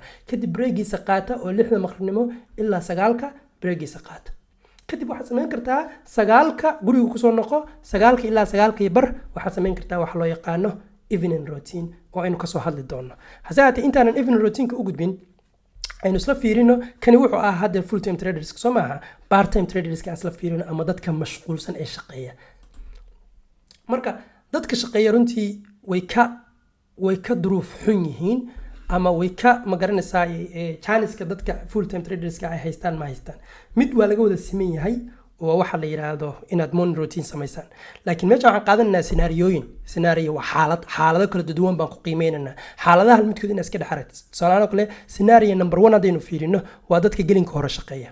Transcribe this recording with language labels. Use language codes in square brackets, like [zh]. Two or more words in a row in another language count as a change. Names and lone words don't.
[so] kadib break-giisa qaata oo 6 maqribnimo ilaa 9ka break-giisa qaata. kadib waxaad sameyn kartaa 9ka guriga ku soo noqo 9ka ilaa 9ka iyo bar waxaad sameyn kartaa wax loo yaqaano [en] evening routine [so] oo aynu ka soo hadli doono. hasaate intaanan [en] evening routine-ka [so] u gudbin aynu isla fiirino kani wuxuu ahaa hadda [en] full time traders [so] soo maaha [en] part time traders [so] ka isla fiirino ama dadka mashquulsan ee shaqeeya. marka dadka shaqeeya runtii way ka duruuf xun yihiin ama way ka magaranaysaa chance-ka dadka [en] full time traders [so] ka ay haystaan ma haystaan. mid waa laga wada siman yahay oo waxa la yiraahdo inaad [en] morning routine [so] sameysaan. laakiin meesha waxaan qaadanaa scenario waa xaalado kala duwan baan ku qiimeynaa. xaaladaha midkood in iska dhaxaragto. tusaale kale [en] scenario number [so] 1 hadaynu fiirino waa dadka gelinka hore shaqeeya.